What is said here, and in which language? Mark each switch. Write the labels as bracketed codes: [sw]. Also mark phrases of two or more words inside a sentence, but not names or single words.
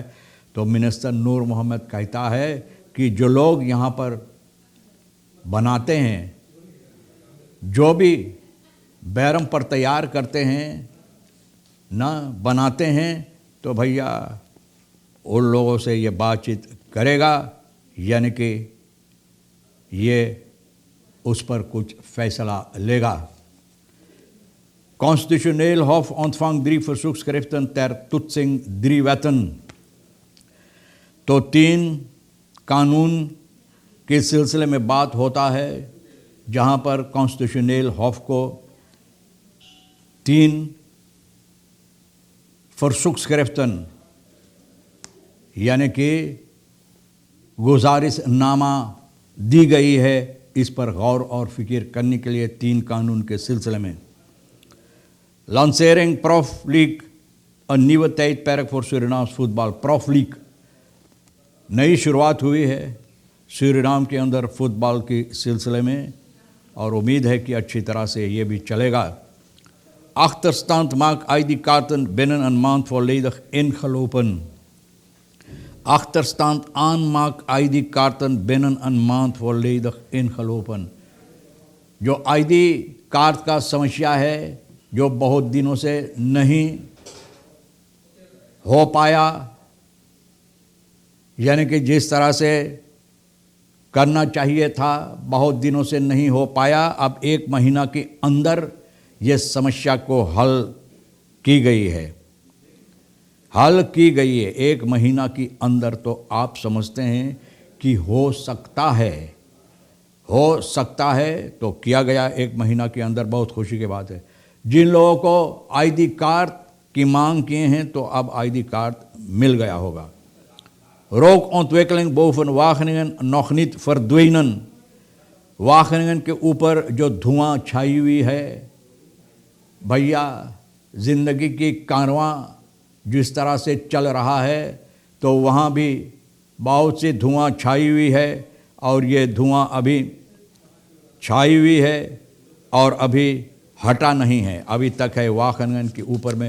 [hi] तो मिनिस्टर नूर मोहम्मद कहता है कि जो लोग यहाँ पर बनाते हैं, जो भी बैरम पर तैयार करते हैं ना, बनाते हैं, तो भैया उन लोगों से ये बातचीत करेगा, यानी कि ये उस पर कुछ फैसला लेगा। [nl] Constitutioneel Hof ontvangt 3 verzoekschriften ter toetsing 3 wetten। [hi] तो 3 कानून के सिलसिले में बात होता है, जहाँ पर कॉन्स्टिट्यूशनल हॉफ को 3 verzoekschriften यानी कि गुजारिशनामा दी गई है, इस पर गौर और फिक्र करने के लिए 3 कानून के सिलसिले में। [nl] Lancering Prof League, een nieuwe tijdperk voor Surinaams voetbal। [hi] Prof League नई शुरुआत हुई है सूरीनाम के अंदर फुटबॉल के सिलसिले में, और उम्मीद है कि अच्छी तरह से ये भी चलेगा। [nl] Achterstand maakt ID-kaarten binnen een maand volledig ingelopen। Achterstand aanmaakt ID-kaarten binnen een maand volledig ingelopen। [hi] जो ID कार्ड का समस्या है, जो बहुत दिनों से नहीं हो पाया, यानी कि जिस तरह से करना चाहिए था बहुत दिनों से नहीं हो पाया, अब 1 महीना के अंदर ये समस्या को हल की गई है। 1 महीना के अंदर। तो आप समझते हैं कि हो सकता है तो किया गया 1 महीना के अंदर। बहुत खुशी की बात है। जिन लोगों को ID कार्ड की मांग किए हैं, तो अब ID कार्ड मिल गया होगा। [nl] Rookontwikkeling boven Wageningen nog niet verdwenen। [hi] वाgeningen के ऊपर जो धुआं छाई हुई है, भैया ज़िंदगी की कारवां जिस तरह से चल रहा है, तो वहाँ भी बहुत सी धुआं छाई हुई है, और ये धुआं अभी छाई हुई है और अभी हटा नहीं है, अभी तक है वाgeningen के ऊपर में।